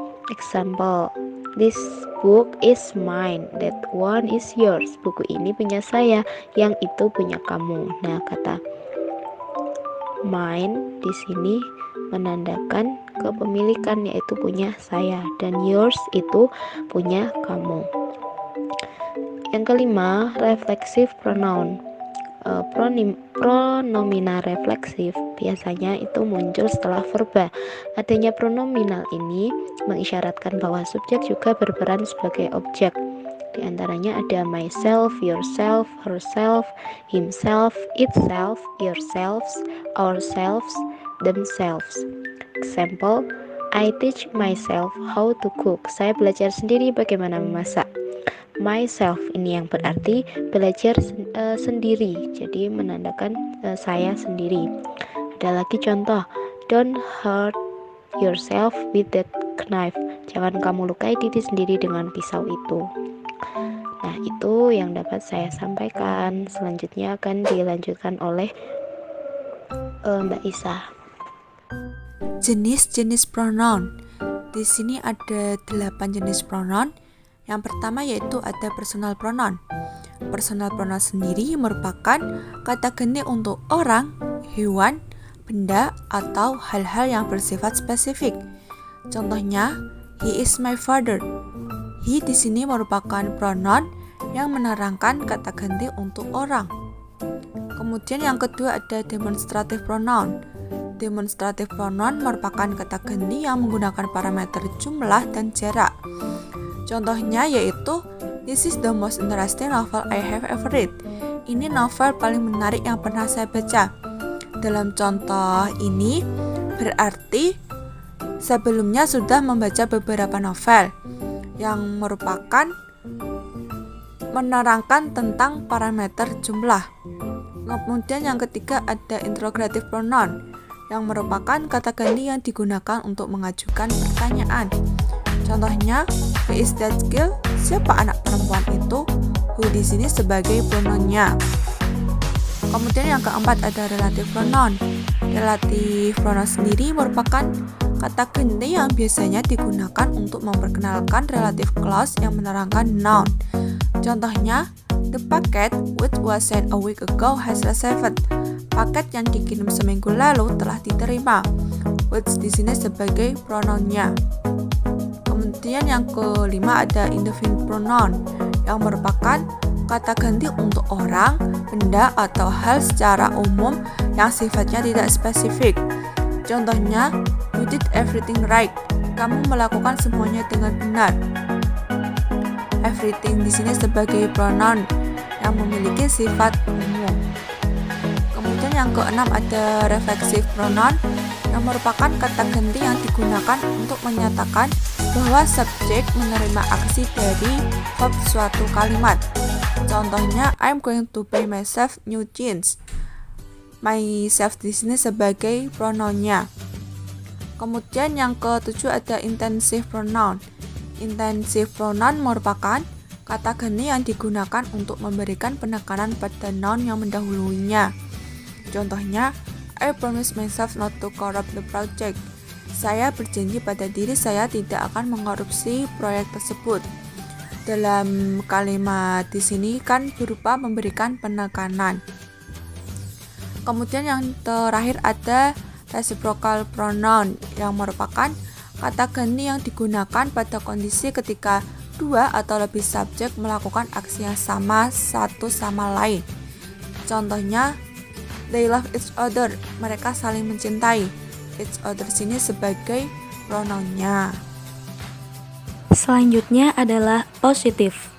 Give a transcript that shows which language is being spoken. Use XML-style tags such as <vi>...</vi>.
<en>Example, this book is mine, that one is yours.</en> <id>Buku ini punya saya, yang itu punya kamu. Nah, kata mine di sini menandakan kepemilikan, yaitu punya saya, dan yours itu punya kamu. Yang kelima, reflexive pronoun. Pronomina refleksif biasanya itu muncul setelah verba. Adanya pronominal ini mengisyaratkan bahwa subjek juga berperan sebagai objek. Di antaranya ada myself, yourself, herself, himself, itself, yourselves, ourselves, themselves.</id> <en>Example, I teach myself how to cook.</en> <id>Saya belajar sendiri bagaimana memasak. Myself ini yang berarti belajar sendiri, jadi menandakan saya sendiri. Ada lagi contoh,</id> <en>don't hurt yourself with that knife.</en> <id>Jangan kamu lukai diri sendiri dengan pisau itu. Nah, itu yang dapat saya sampaikan. Selanjutnya akan dilanjutkan oleh Mbak Isa. Jenis-jenis pronoun. Di sini ada 8 jenis pronoun. Yang pertama yaitu ada personal pronoun. Personal pronoun sendiri merupakan kata ganti untuk orang, hewan, benda, atau hal-hal yang bersifat spesifik. Contohnya,</id> <en>he is my father.</en> <id>He di sini merupakan pronoun yang menerangkan kata ganti untuk orang. Kemudian yang kedua ada demonstrative pronoun. Demonstrative pronoun merupakan kata ganti yang menggunakan parameter jumlah dan jarak. Contohnya yaitu,</id> <en>"This is the most interesting novel I have ever read."</en> <id>Ini novel paling menarik yang pernah saya baca. Dalam contoh ini berarti sebelumnya sudah membaca beberapa novel yang merupakan menerangkan tentang parameter jumlah. Kemudian yang ketiga ada interrogative pronoun yang merupakan kata ganti yang digunakan untuk mengajukan pertanyaan. Contohnya,</id> <en>"Who is that girl?"</en> <id>Siapa anak perempuan itu? Who di sini sebagai pronounnya. Kemudian yang keempat ada relative pronoun. Relative pronoun sendiri merupakan kata ganti yang biasanya digunakan untuk memperkenalkan relative clause yang menerangkan noun. Contohnya,</id> <en>"The packet which was sent a week ago has arrived."</en> <id>Paket yang dikirim seminggu lalu telah diterima. Which di sini sebagai pronounnya. Kemudian yang kelima ada indefinite pronoun yang merupakan kata ganti untuk orang, benda, atau hal secara umum yang sifatnya tidak spesifik. Contohnya,</id> <en>"You did everything right."</en> <id>Kamu melakukan semuanya dengan benar.</id> <en>Everything</en> <id>di sini sebagai pronoun yang memiliki sifat umum. Kemudian yang keenam ada reflexive pronoun yang merupakan kata ganti yang digunakan untuk menyatakan bahwa subjek menerima aksi dari verb suatu kalimat. Contohnya,</id> <en>"I'm going to buy myself new jeans."</en> <id>Myself di sini sebagai pronounnya. Kemudian yang ketujuh ada intensive pronoun. Intensive pronoun merupakan kata ganti yang digunakan untuk memberikan penekanan pada noun yang mendahulunya. Contohnya,</id> <en>"I promise myself not to corrupt the project."</en> <id>Saya berjanji pada diri saya tidak akan mengkorupsi proyek tersebut. Dalam kalimat di sini kan berupa memberikan penekanan. Kemudian yang terakhir ada reciprocal pronoun yang merupakan kata ganti yang digunakan pada kondisi ketika dua atau lebih subjek melakukan aksi yang sama satu sama lain. Contohnya,</id> <en>"They love each other."</en> <id>Mereka saling mencintai. Each other sini sebagai pronounnya. Selanjutnya adalah positive.</id>